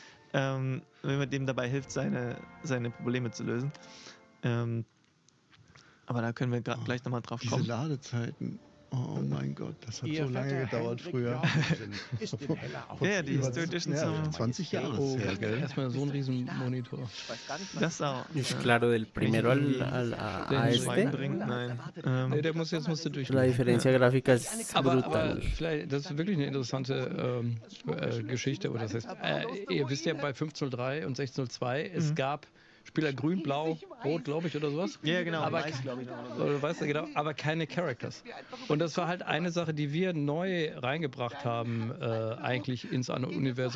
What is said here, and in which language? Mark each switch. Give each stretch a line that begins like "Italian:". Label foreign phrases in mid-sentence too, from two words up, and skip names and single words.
German: Wenn man dem dabei hilft, seine Probleme zu lösen. Aber da können wir gleich nochmal drauf kommen. Diese Ladezeiten. Oh mein Gott, das hat so lange gedauert früher. Ja, die History Edition ja, 20 Jahre. Oh, erstmal so ein riesen Monitor. Das auch.
Spanish: Es claro, del primero a este.
German: Nein. Nee, der musst du durch.
Spanish: La diferencia gráfica es brutal.
German: Aber vielleicht, das ist wirklich eine interessante Geschichte. Oder das heißt, ihr wisst ja bei 1503 und 1602, es gab Spieler grün, blau, rot, glaube ich, oder sowas. Ja, genau. Aber, weißt du, genau, aber keine Characters. Und das war halt eine Sache, die wir neu reingebracht haben, eigentlich ins Anno-Universum.